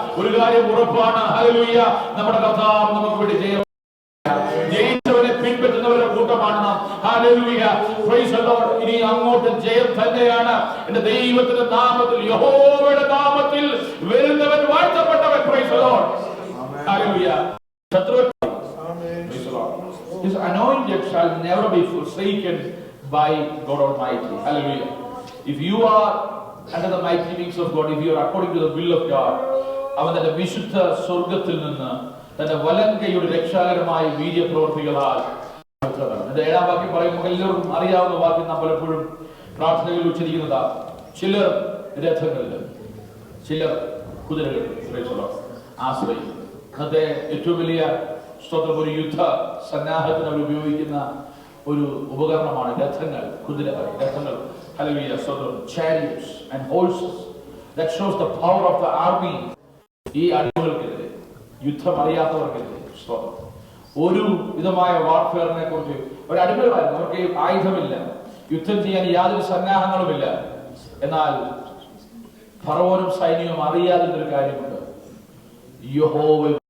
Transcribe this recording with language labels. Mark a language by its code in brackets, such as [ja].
[ml] ഒരു കാര്യം ഉറപ്പാണ്, ഹല്ലേലൂയ, നമ്മുടെ കർത്താവ് നമുക്ക് വേണ്ടി ജയിച്ചവരെ പിൻപറ്റുന്നവരുടെ കൂട്ടമാണ് നാം. Hallelujah, [en] Praise the lord. [ml] ഇനി അങ്ങോട്ട് ജയം തന്നെയാണ്. എന്റെ ദൈവത്തിന്റെ നാമത്തിൽ, യഹോവയുടെ നാമത്തിൽ വരുന്നവൻ വാഴ്ത്തപ്പെട്ടവൻ. [en] Praise the lord. Hallelujah. His anointed shall never be forsaken by God Almighty. Hallelujah. If you are under the mighty wings of God, if you are according to the will of God, [ml] അവൻ തന്റെ വിശുദ്ധ സ്വർഗത്തിൽ നിന്ന് തന്റെ വലങ്കയുടെ രക്ഷാകരമായ വീര്യപ്രവർത്തികളാൽ. എന്റെ 7-ാം വാക്യം പറയുമ്പോൾ എല്ലാവർക്കും അറിയാവുന്ന വാക്യം നാം പലപ്പോഴും പ്രാർത്ഥനകളിൽ ഉച്ചരിക്കുന്നതാണ്. ചിലർ രഥങ്ങളിൽ, ചിലർ കുതിരകളിൽ ആശ്രയിക്കും. അന്നത്തെ ഏറ്റവും വലിയ സ്തോത്രം, ഒരു യുദ്ധ സന്നാഹത്തിന് അവർ ഉപയോഗിക്കുന്ന ഒരു ഉപകരണമാണ് രഥങ്ങൾ, കുതിരകൾ, രഥങ്ങൾ. ഹല്ലേലൂയ, സ്തോത്രം. [en] chariots and horses, that shows the power of the army. [ml] ഈ അടിമകൾക്കെതിരെ, യുദ്ധം അറിയാത്തവർക്കെതിരെ, സ്തോത്രം, ഒരു വിധമായ വാർഫെയറിനെ കുറിച്ച്, ഒരു അടിമകളായിരുന്നു, അവർക്ക് ആയുധമില്ല, യുദ്ധം ചെയ്യാൻ യാതൊരു സന്നാഹങ്ങളുമില്ല. എന്നാൽ ഫറവോനും സൈന്യവും അറിയാതിരുന്നൊരു കാര്യമുണ്ട്, യഹോവ.